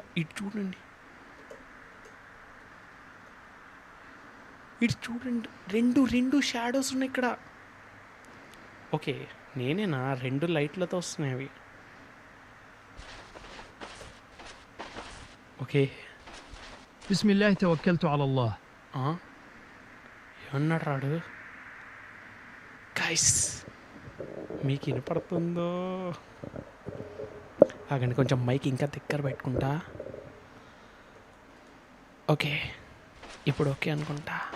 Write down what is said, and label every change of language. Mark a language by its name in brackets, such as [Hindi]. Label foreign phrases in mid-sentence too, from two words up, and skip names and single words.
[Telugu] ఇటు చూడండి, ఇటు చూడండి, రెండు షాడోస్ ఉన్నాయి ఇక్కడ. ఓకే, నేనేనా? 2 లైట్లతో వస్తున్నాయి అవి. ఓకే, [Arabic] بسم الله توكلت على الله. [Telugu] ఏమన్నాడు రాడు? గైస్, మీకు వినపడుతుందో? ఆగండి, కొంచెం మైక్ ఇంకా దగ్గర పెట్టుకుంటా. ఓకే, ఇప్పుడు ఓకే అనుకుంటా.